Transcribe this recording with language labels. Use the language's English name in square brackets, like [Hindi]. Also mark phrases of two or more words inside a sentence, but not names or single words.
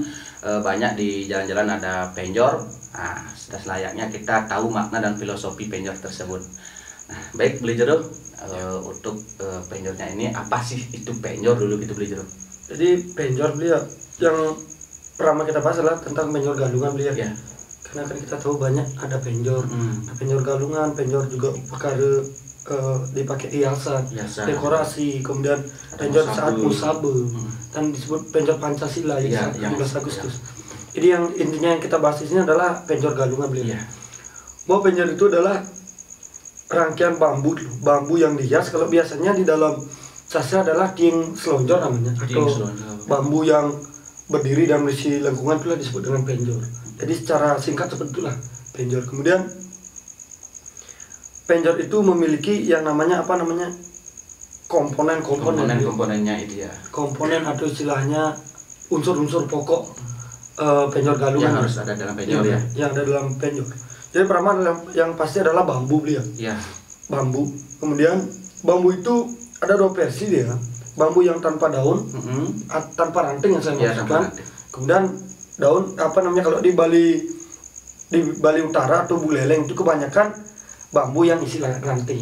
[Indonesian] Banyak di jalan-jalan ada penjor. Nah, sudah selayaknya kita tahu makna dan filosofi penjor tersebut. Nah, baik Beli Jodoh, untuk penjornya ini apa sih itu penjor dulu gitu Beli Jodoh? jadi penjor beliau yang pertama kita bahas adalah tentang penjor galungan beliau. Ya. Karena kan kita tahu banyak ada penjor, ada penjor galungan, penjor juga perkara dipakai hiasan, dekorasi, kemudian ada penjor musabe. saat musabe, dan disebut penjor Pancasila Ya, yang yang 17 Agustus. Jadi yang intinya yang kita bahas di sini adalah penjor galungan beliau. Ya. Bahwa penjor itu adalah rangkaian bambu yang dihias. Kalau biasanya di dalam sastra adalah tiang selonjor namanya, atau bambu yang berdiri dan berisi lengkungan, itulah disebut dengan penjor. Jadi secara singkat seperti itulah penjor. Kemudian penjor itu memiliki yang namanya komponennya itu ya. Komponen atau istilahnya unsur-unsur pokok penjor galungan Yang harus ada dalam penjor ya. Yang ada dalam penjor. Jadi pertama yang pasti adalah bambu beliau. Ya. Bambu. Kemudian bambu itu ada dua versi dia. Bambu yang tanpa daun, tanpa ranting yang saya maksudkan. Kemudian daun kalau di Bali Utara atau Buleleng itu kebanyakan bambu yang isi ranting.